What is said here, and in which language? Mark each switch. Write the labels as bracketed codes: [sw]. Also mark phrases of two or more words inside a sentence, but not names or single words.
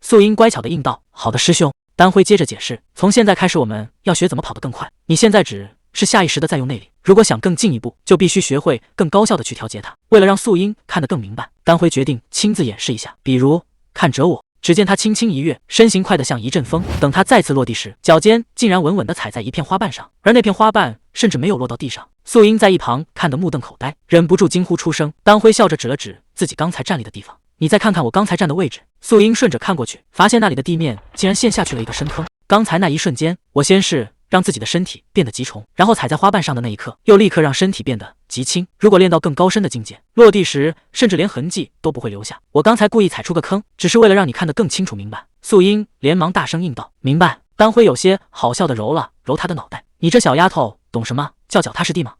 [zh] 素英乖巧地應道：“好的，師兄。”丹輝接着解釋：“從現在開始，我們要學怎麼跑得更快。你現在只是下意識的在用內力，如果想更進一步，就必須學會更高效的去調節它。” 為了讓素英看得更明白，丹輝決定親自演示一下，比如看着我。只見他輕輕一躍，身形快得像一陣風。等他再次落地時，腳尖竟然穩穩地踩在一片花瓣上，而那片花瓣甚至没有落到地上。素英在一旁看得目瞪口呆，忍不住驚呼出聲。丹輝笑着指了指自己剛才站立的地方， 你再看看我剛才站的位置。素英順着看過去，發現那裡的地面竟然陷下去了一個深坑。剛才那一瞬間，我先是讓自己的身體變得極重，然後踩在花瓣上的那一刻，又立刻讓身體變得極輕。如果練到更高深的境界，落地時甚至連痕跡都不會留下。我剛才故意踩出個坑，只是為了讓你看得更清楚明白。素英連忙大聲應道：“明白。” 丹輝有些好笑地揉了揉他的腦袋：“你這小丫頭懂什麼叫腳踏實地嗎？”